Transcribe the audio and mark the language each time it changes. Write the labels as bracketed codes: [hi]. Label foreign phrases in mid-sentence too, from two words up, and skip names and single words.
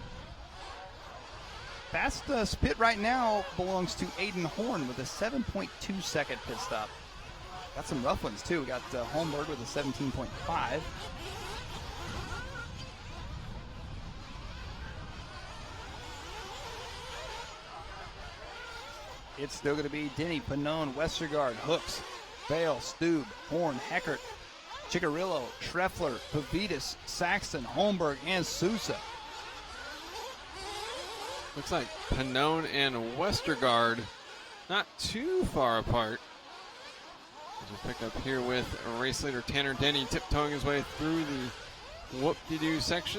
[en] Fast pit right now belongs to Aiden Horn with a 7.2 second pit stop. Got some rough ones too. We got Holmberg with a 17.5. It's still going to be Denny, Pannone, Westergaard, Hooks, Bale, Stube, Horn, Heckert, Chicarillo, Treffler, Pavitas, Saxton, Holmberg, and Sousa. Looks like Pannone and Westergaard not too far apart. Just pick up here with race leader Tanner Denny tiptoeing his way through the whoop-de-doo section.